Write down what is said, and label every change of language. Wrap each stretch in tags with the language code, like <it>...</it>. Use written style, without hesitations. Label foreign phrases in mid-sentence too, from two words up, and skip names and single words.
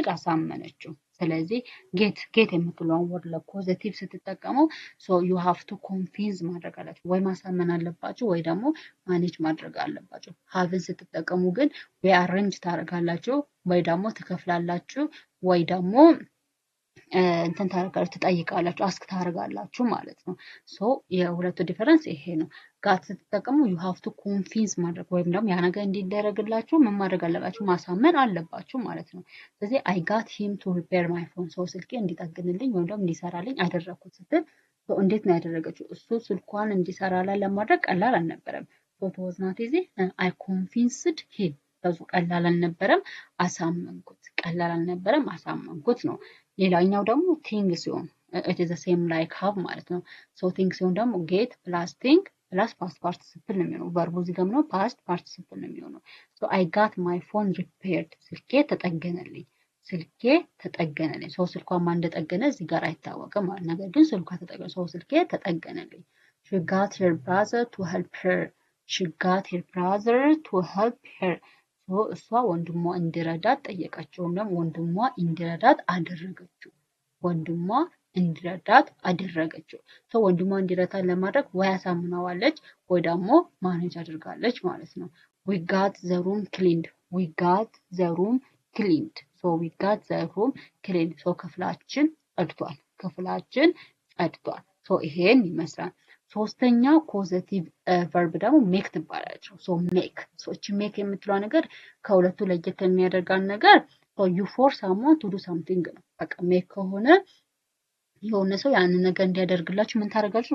<am>አሳመነችው። ስለዚህ ጌት የምትለውን ወርድ ለፖዚቲቭ ስትጠቀሙ</am> <en>so you have to convince</en> <am>ማድረግ አላችሁ ወይ ማሳመን አለባችሁ ወይ ደግሞ ማኔጅ ማድረግ አለባችሁ። ሃቭን ስትጠቀሙ ግን ወይ አሬንጅ ታደርጋላችሁ ወይ ደግሞ ትከፍላላችሁ ወይ ደግሞ እንትን ታደርጋላችሁ ትጠይቃላችሁ አስክ ታደርጋላችሁ ማለት ነው። ሶ የሁለቱ ዲፈረንስ ይሄ ነው። ጋት ስትጠቀሙ</am> <en>you have to convince</en> <am>ማድረግ ወይም ደግሞ ያ ነገር እንዲደረግላችሁ ምን ማድረግ አለባችሁ? ማሳመን አለባችሁ ማለት ነው። ስለዚህ</am> <en>I got him to repair my phone።</en> <am>ሰው ስልኬ እንዲጠግንልኝ ወይም ደግሞ እንዲሰራልኝ አደረግኩት ስትል እንዴት ነው ያደረገችው? እሱ ስልኳን እንዲሰራላት ለማድረግ ቀላል አልነበረም። ሶ</am> <en>it was not easy. I convinced him.</en> <am>ብዙ ቀላል አልነበረም፣ አሳመንኩት። ቀላል አልነበረም፣ አሳመንኩት ነው። ሌላኛው ደግሞ ቲንግ ሲሆን</am> <en>it is the same like have</en> <am>ማለት ነው። ሶ ቲንግ ሲሆን ደግሞ</am> <en>get plus think plus past participle</en> <am>ነው የሚሆነው። ቨርቡ እዚህ ጋር ነው</am> <en>past participle</en> <am>ነው የሚሆነው።</am> <en>so I got my phone repaired፣</en> <am>ስልኬ ተጠገነልኝ። ስልኬ ተጠገነልኝ። ሰው ስልኳን ማን እንደጠገነ እዚህ ጋር አይታወቅም ማለት ነገር ግን ስልኳ ተጠገነ። ሰው ስልኬ ተጠገነልኝ።</am> <en>she got her brother to help her. she got her brother to help her.</en> <am>እሷ ወንድሟ እንዲረዳት ጠየቀችው፣ ወይም ደግሞ ወንድሟ እንዲረዳት አደረገችው። ወንድሟ እንዲረዳት አደረገችው። ሰው ወንድሟ እንዲረዳት ለማድረግ ወይ አሳምናዋለች ወይ ደግሞ ማኔጅ አድርጋለች ማለት ነው።</am> <en>we got the room cleaned. we got the room cleaned. so we got the room cleaned.</en> <am>so ክፍላችን ጸድቷል። ክፍላችን ጸድቷል። so ይሄን ይመስላል። ሶስተኛው</am> <en>causative verb</en> <am>ደግሞ ሜክ ትባላለች። ሶ ሜክ እቺ ሜክ የምትለው ነገር ከሁለቱ ለየት የሚያደርጋን ነገር</am> <en>you force someone to do something</en> <am>ነው። በቃ ሜክ ከሆነ የሆነ ሰው ያንን ነገር እንዲያደርግላችሁ ምን ታደርጋላችሁ?</am>